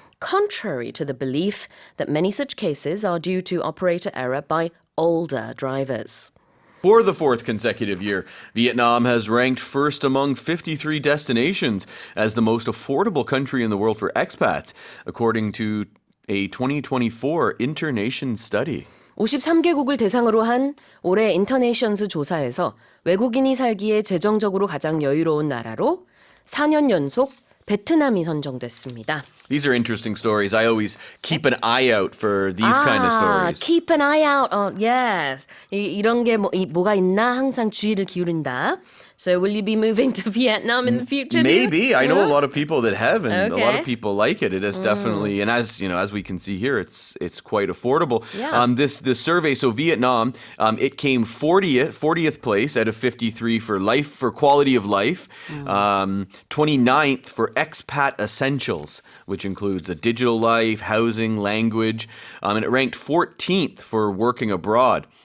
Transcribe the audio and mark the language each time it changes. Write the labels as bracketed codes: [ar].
[en] Contrary to the belief that many such cases are due to operator error by older drivers. For the fourth consecutive year, Vietnam has ranked first among 53 destinations as the most affordable country in the world for expats, according to a 2024 Internation study. [ko] 53개국을 대상으로 한 올해 인터내션스 조사에서 외국인이 살기에 재정적으로 가장 여유로운 나라로 4년 연속 베트남이 선정됐습니다. [en] These are interesting stories. I always keep an eye out for these kind of stories. Keep an eye out on, yes. [ko] 이런 게 뭐가 있나 항상 주의를 기울인다. [en] So will you be moving to Vietnam in the future? Maybe. I know a lot of people that have, and a lot of people like it. It is definitely, and as you know, as we can see here, it's quite affordable. Yeah. This survey, so Vietnam, it came 40th place out of 53 for quality of life, 29th for expat essentials, which includes a digital life, housing, language, and it ranked 14th for working abroad.